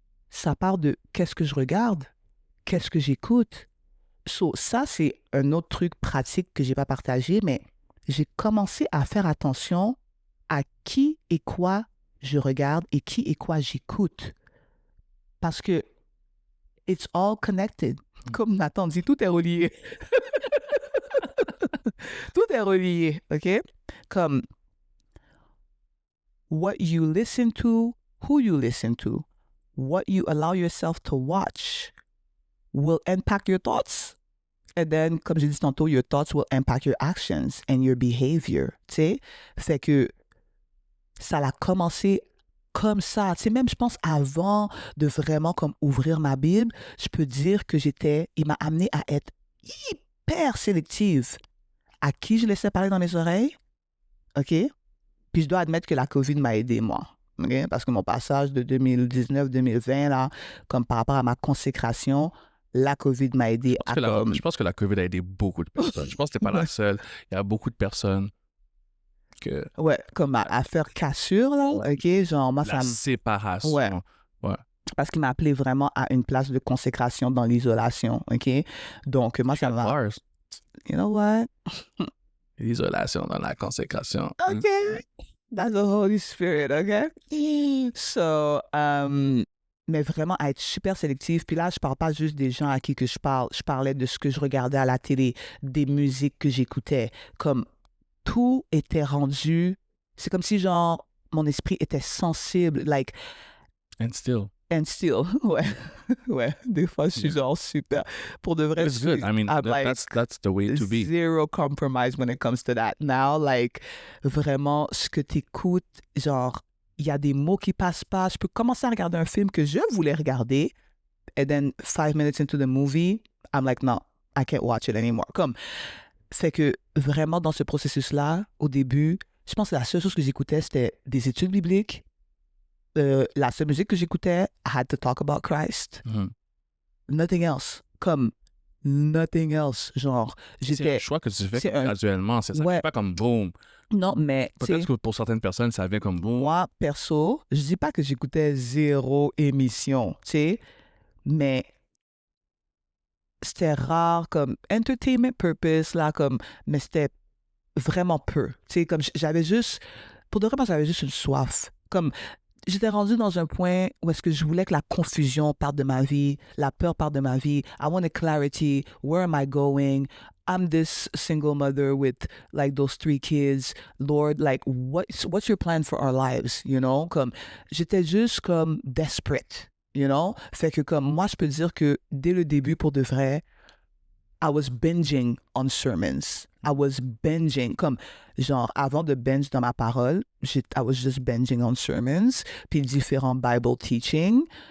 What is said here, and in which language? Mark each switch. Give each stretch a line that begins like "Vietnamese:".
French: Ça part de qu'est-ce que je regarde, qu'est-ce que j'écoute. So, ça, c'est un autre truc pratique que j'ai pas partagé, mais j'ai commencé à faire attention à qui et quoi je regarde et qui et quoi j'écoute. Parce que
English: it's all connected.
French: Comme Nathan dit, tout est relié. Tout est relié, OK?
English: Comme what you listen to, who you listen to, what you allow yourself to watch will impact your thoughts. And then,
French: comme j'ai dit tantôt,
English: your thoughts will impact your actions and your behavior,
French: tu sais? Fait que ça a commencé comme ça. Tu sais, même, je pense, avant de vraiment comme ouvrir ma Bible, je peux dire que il m'a amené à être hyper sélective. À qui je laissais parler dans mes oreilles, OK? Puis je dois admettre que la COVID m'a aidé, moi. OK? Parce que mon passage de 2019-2020, là, comme par rapport à ma consécration, la COVID m'a aidé à comme... Je pense que la COVID a aidé beaucoup de personnes. Je pense que tu n'es pas la seule. Il y a beaucoup de personnes que... Ouais, comme à faire cassure, là, OK? Genre, moi, La séparation. Ouais. Ouais. Parce qu'il m'a appelé vraiment à une place de consécration dans l'isolation, OK? Donc, moi, ça m'a...
English: Bars. You know what?
French: L'isolation dans la consécration. OK.
English: That's the Holy Spirit, OK?
French: So, mais vraiment à être super sélective. Puis là, je parle pas juste des gens à qui que je parle. Je parlais de ce que je regardais à la télé, des musiques que j'écoutais. Comme tout était rendu... C'est comme si, genre, mon esprit était sensible.
English: Like... And still.
French: Ouais. Ouais. Des fois, je suis genre super... Pour de vrai,
English: It's good. I mean, that's the way to be. Zero compromise when it comes to that. Now, like,
French: vraiment, ce que tu écoutes, genre, il y a des mots qui passent pas. Je peux commencer à regarder un film que je voulais regarder,
English: and then 5 minutes into the movie, I'm like, no, I can't watch it anymore.
French: Comme, fait que vraiment, dans ce processus-là, au début, je pense que la seule chose que j'écoutais, c'était des études bibliques. La seule musique que j'écoutais,
English: I had to talk about Christ. Nothing else. Comme, nothing else. Genre,
French: C'est un choix que tu fais graduellement. C'est ça. Ouais. C'est pas comme boom. Non, mais... Peut-être que pour certaines personnes, ça vient comme boom. Moi, perso, je dis pas que j'écoutais zéro émission, tu sais, mais c'était rare comme entertainment purpose, là, comme, mais c'était vraiment peu. Tu sais, comme j'avais juste... Pour de vrai, moi, j'avais juste une soif. Comme... J'étais rendue dans un point où est-ce que je voulais que la confusion parte de ma vie, la peur parte de ma vie.
English: I wanted clarity. Where am I going? I'm this single mother with like those 3 kids. Lord, like what's your plan for our lives? You know,
French: comme j'étais juste comme desperate.
English: You know,
French: fait que comme moi je peux dire que dès le début pour de vrai,
English: I was binging on sermons. I was binging, comme, genre,
French: avant de binge dans ma parole,
English: I was just binging on sermons,
French: puis différents
English: Bible teaching.